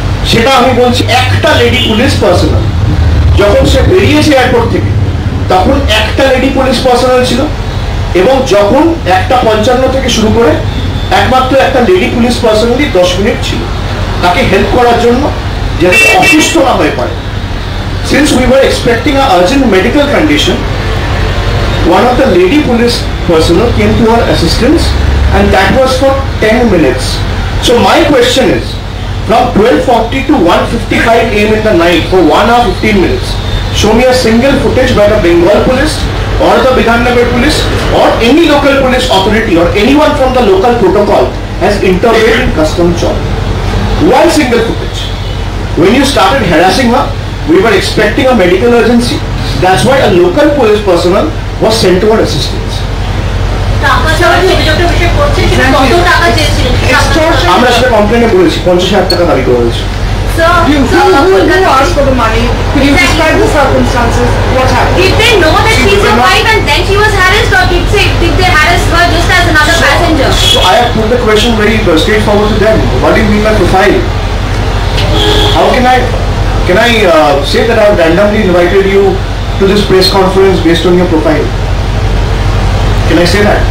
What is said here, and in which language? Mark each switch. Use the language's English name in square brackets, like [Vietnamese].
[Bangla] সেটা আমি বলছি, একটা লেডি পুলিশ পার্সোনাল। যখন সে বেরিয়েছে এয়ারপোর্ট থেকে তখন একটা লেডি পুলিশ পার্সোনাল ছিল, এবং যখন 1:55 থেকে শুরু করে একমাত্র একটা লেডি পুলিশ পার্সোনালই 10 মিনিট ছিল তাকে হেল্প করার জন্য, যাতে অসুস্থ না হয়ে পারে। [English] Since we were expecting an urgent medical condition, one of the lady police personnel came to her assistance, and that was for 10 minutes. So my question is, from 12:40 to 1:55 a.m. in the night for 1 hour 15 minutes, show me a single footage by the Bengal police or the Bidhannagar police or any local police authority or anyone from the local protocol has intervened in custom job. One single footage. When you started harassing her, we were expecting a medical urgency. That's why a local police personnel was sent to her assistance. [Bangla] টাকা ছাড়া যে অভিযোগটা বিষয় করছে সেটা কত টাকা চেয়েছিলেন? আমরা সেটা কমপ্লেনে বলেছি, 50,000 টাকা দাবি করা হয়েছে। [English] Who asked for the money? Could you describe the circumstances? What happened? Did they know that she's your wife and then she was harassed, or did they harass her just as another passenger? So I have put the question very straightforward to them. What do you mean by profile? How can I say that I have randomly invited you to this press conference based on your profile? Can I say that?